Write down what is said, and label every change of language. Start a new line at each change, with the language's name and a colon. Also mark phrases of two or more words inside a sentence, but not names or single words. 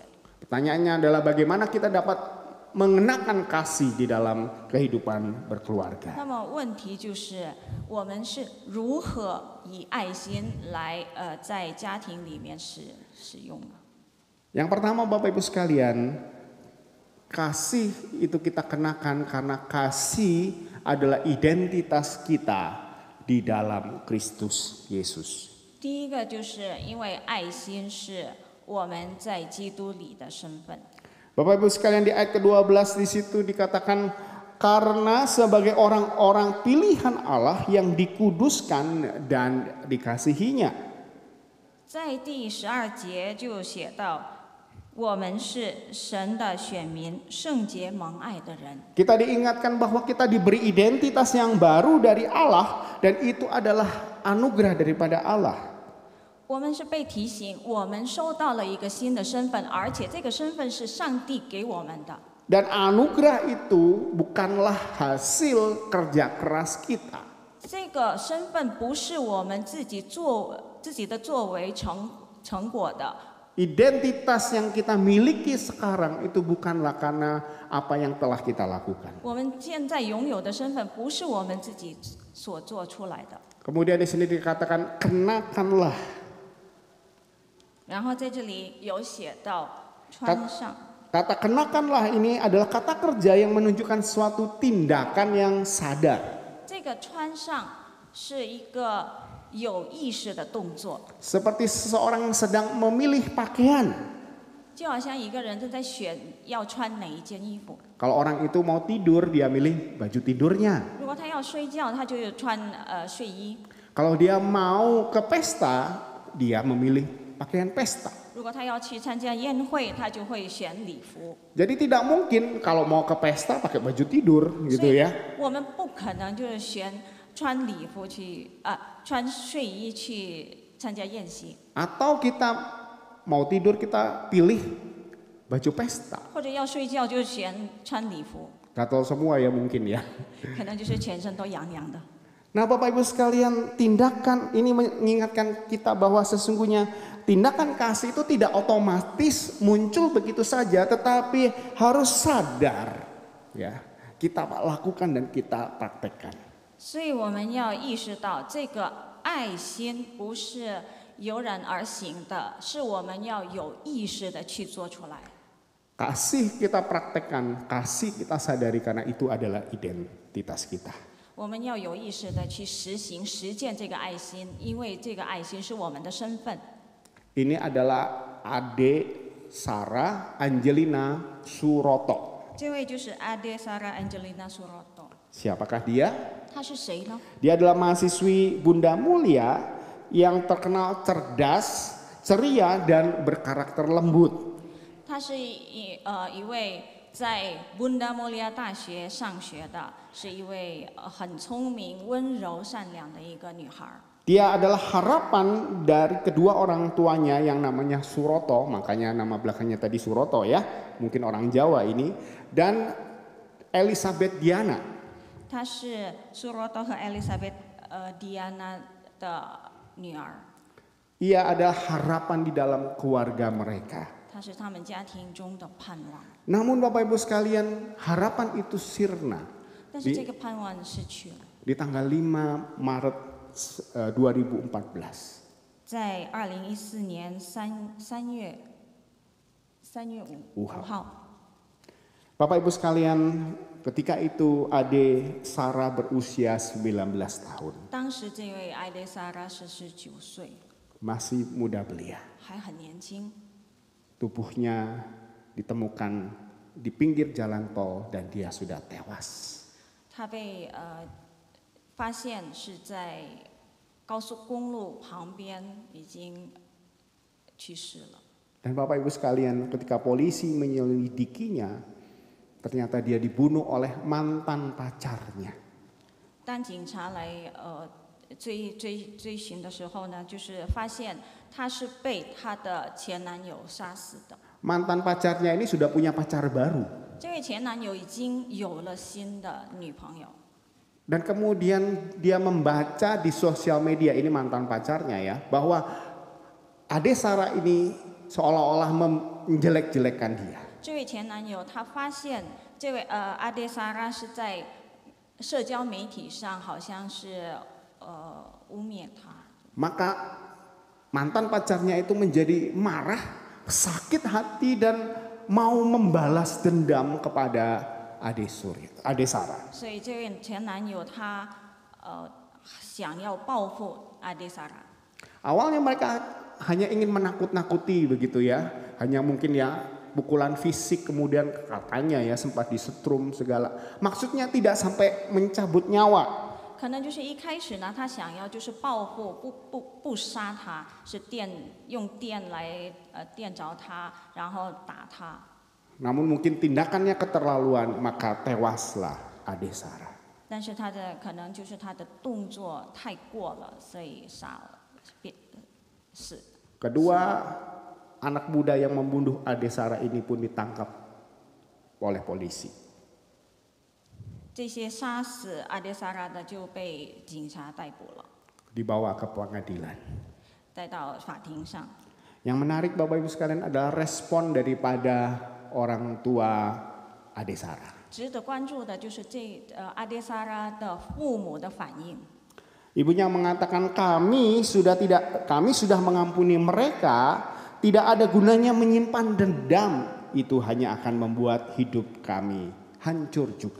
Indonesian: Pertanyaannya adalah bagaimana kita dapat mengenakan kasih di dalam kehidupan berkeluarga.
Chinese: 那么问题就是我们是如何以爱心来在家庭里面使用呢？
Indonesian: Yang pertama Bapak Ibu sekalian, kasih itu kita kenakan karena kasih adalah identitas kita di dalam Kristus Yesus.
Chinese: 第一个就是因为爱心是我们在基督里的身份。
Indonesian: Bapak Ibu sekalian, di ayat ke-12 di situ dikatakan karena sebagai orang-orang pilihan Allah yang dikuduskan dan dikasihinya.
Chinese: 在第12节就写到，我们是神的选民，圣洁蒙爱的人。
Indonesian: Kita diingatkan bahwa kita diberi identitas yang baru dari Allah dan itu adalah anugerah daripada Allah.
Chinese: 我们是被提醒，我们收到了一个新的身份，而且这个身份是上帝给我们的。
Indonesian: Dan anugerah itu bukanlah hasil kerja keras kita.
Chinese: 这个身份不是我们自己的作为成果的。
Indonesian: Identitas yang kita miliki sekarang itu bukanlah karena apa yang telah kita lakukan.
Chinese: 我们现在拥有的身份不是我们自己所做出来的。
Indonesian: Kemudian di sini dikatakan kenakanlah.
Chinese: 然后在这里有写到穿上。
Indonesian: Kata kenakanlah ini adalah kata kerja yang menunjukkan suatu tindakan yang sadar.
Chinese: 这个穿上是一个有意识的动作，
Indonesian: Seperti seseorang sedang memilih pakaian.
Chinese: 就好像一个人正在选要穿哪一件衣服。
Indonesian: Kalau orang itu mau tidur, dia milih baju tidurnya.
Chinese: 如果他要睡觉，他就穿睡衣；
Indonesian: Kalau dia mau ke pesta, dia memilih pakaian pesta.
Chinese: 如果他要去参加宴会，他就会选礼服。
Indonesian: Jadi tidak mungkin kalau mau ke pesta pakai baju tidur
Chinese: 所
Indonesian: gitu
Chinese: 以
Indonesian: ya.
Chinese: 我们不可能就是穿礼服去穿睡衣去参加宴席，
Indonesian: Atau kita mau tidur kita pilih baju pesta.
Chinese: 或者要睡觉就穿礼服，
Indonesian: Gatal semua ya mungkin ya.
Chinese: 可能就是全身都痒痒的。
Indonesian: Nah Bapak Ibu sekalian, tindakan ini mengingatkan kita bahwa sesungguhnya tindakan kasih itu tidak otomatis muncul begitu saja, tetapi harus sadar ya, kita lakukan dan kita praktekkan.
Chinese: 所以我们要意识到，这个爱心不是油然而行的，是我们要有意识的去做出来。
Indonesian: Kasih kita praktekkan, kasih kita sadari karena itu adalah identitas kita.
Chinese: 我们要有意识的去实践这个爱心，因为这个爱心是我们的身份。
Indonesian: Ini adalah Ade Sarah Angelina Suroto.
Chinese: 这位就是 Ade Sarah Angelina Suroto，
Indonesian: Siapakah dia?
Chinese: 他是谁呢？
Indonesian: Dia adalah mahasiswi Bunda Mulia yang terkenal cerdas, ceria dan berkarakter lembut.
Chinese: 她是一位在 Bunda Mulia 大学上学的，是一位很聪明、温柔、善良的一个女孩。
Indonesian: Dia adalah harapan dari kedua orang tuanya yang namanya Suroto, makanya nama belakangnya tadi Suroto ya, mungkin orang Jawa ini, dan Elizabeth Diana.
Chinese: 她是 Suroto 和 Elizabeth Diana 的女儿，
Indonesian: Ia adalah harapan di dalam keluarga mereka.
Chinese: 她是他们家庭中的盼望。
Indonesian: Namun Bapak Ibu sekalian, harapan itu sirna
Chinese: 但是这个盼望失去了。
Indonesian: di tanggal 5 Maret 2014.
Chinese: 在2014年3月5号，
Indonesian: Bapak Ibu sekalian, ketika itu Ade Sarah berusia 19 tahun.
Chinese: 当时这位艾蕾莎拉是19岁，
Indonesian: Masih muda belia.
Chinese: 还很年轻。
Indonesian: Tubuhnya ditemukan di pinggir jalan tol dan dia sudah tewas.
Chinese: 她被发现是在高速公路旁边，已经去世了。
Indonesian: Dan Bapak Ibu sekalian, ketika polisi menyelidikinya, ternyata dia dibunuh oleh mantan pacarnya.
Chinese: 当警察来追寻的时候呢，就是发现她是被她的前男友杀死的。
Indonesian: Mantan pacarnya ini sudah punya pacar baru.
Chinese: 这位前男友已经有了新的女朋友。
Indonesian: Dan kemudian dia membaca di sosial media, ini mantan pacarnya ya, bahwa Ade Sarah ini seolah-olah menjelek-jelekan dia.
Chinese: 这位前男友他发现这位阿黛莎拉是在社交媒体上好像是污蔑他。
Indonesian: Maka mantan pacarnya itu menjadi marah, sakit hati dan mau membalas dendam kepada Ade Sarah.
Chinese: 所以这位前男友他想要报复阿黛莎拉。
Indonesian: Awalnya mereka hanya ingin menakut-nakuti begitu ya, hanya mungkin ya pukulan fisik, kemudian katanya ya sempat disetrum segala. Maksudnya tidak sampai mencabut nyawa.
Chinese: 可能就是一开始呢，他想要就是报复，不杀他，是用电来电着他，然后打他。
Indonesian: Namun mungkin tindakannya keterlaluan, maka tewaslah Ade Sarah.
Chinese: 但是他的可能就是他的动作太过了，所以是。
Indonesian: Kedua, anak muda yang membunuh Ade Sarah ini pun ditangkap oleh polisi.
Chinese: 这些杀死阿迭萨拉的就被警察逮捕了，
Indonesian: Dibawa ke pengadilan.
Chinese: 带到法庭上。
Indonesian: Yang menarik Bapak Ibu sekalian adalah respon daripada orang tua Ade Sarah.
Chinese: 值得关注的就是阿迭萨拉的父母的反应。
Indonesian: Ibunya mengatakan kami sudah mengampuni mereka, tidak ada gunanya menyimpan dendam, itu hanya akan membuat hidup kami hancur juga.